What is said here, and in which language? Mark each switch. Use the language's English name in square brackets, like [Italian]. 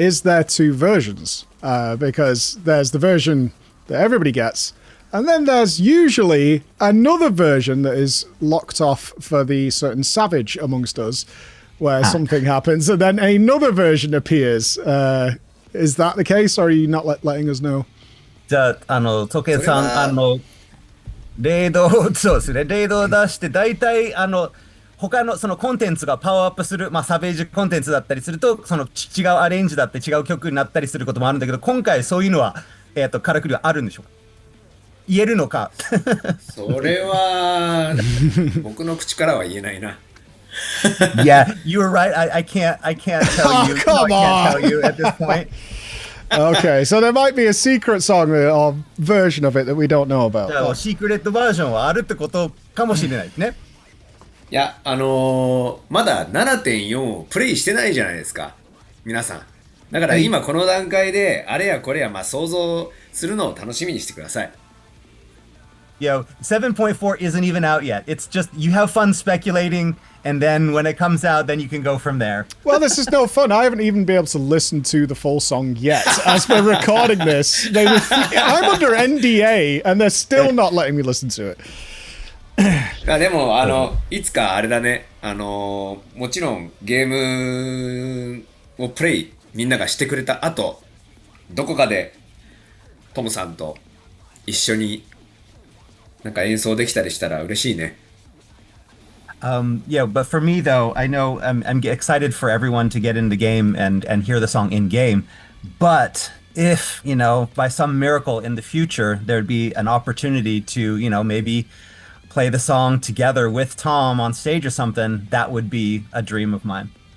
[English] Is there two versions? Because there's the version that everybody gets, and then there's usually another version that is locked off for the certain savage amongst us, where something happens, and then another version appears. Is that the case, or are you not letting us know? [Japanese] じゃあ、ソケさん、レードを出して、大体、他のそのコンテンツがパワーアップする、サベージコンテンツだったりすると、その違うアレンジだって違う曲になったりすることもあるんだけど、今回そういうのは、からくりはあるんでしょうか。言えるのか。それは、僕の口からは言えないな。 [English] Yeah, you were right. I can't tell you. Come I can't tell you at this point. Okay, so there might be a secret song or version of it that we don't know about. [Japanese] じゃあ、シークレットバージョンはあるってことかもしれないですね。いや、まだ 7.4 をプレイしてないじゃないですか、皆さん。だから今この段階で、あれやこれや想像するのを楽しみにしてください。 [English] 7.4 isn't even out yet. It's just you have fun speculating, and then when it comes out, then you can go from there. Well, this is no fun. I haven't even been able to listen to the full song yet. As we're recording this, I'm under NDA, and they're still not letting me listen to it. [Japanese] でもいつかあれだね、もちろんゲームをプレイみんながしてくれた後、どこかでトムさんと一緒になんか演奏できたりしたら嬉しいね。 [English] Yeah, but for me though, I know I'm excited for everyone to get in the game and hear the song in game. But if, by some miracle in the future, there'd be an opportunity to, maybe play the song together with Tom on stage or something, that would be a dream of mine.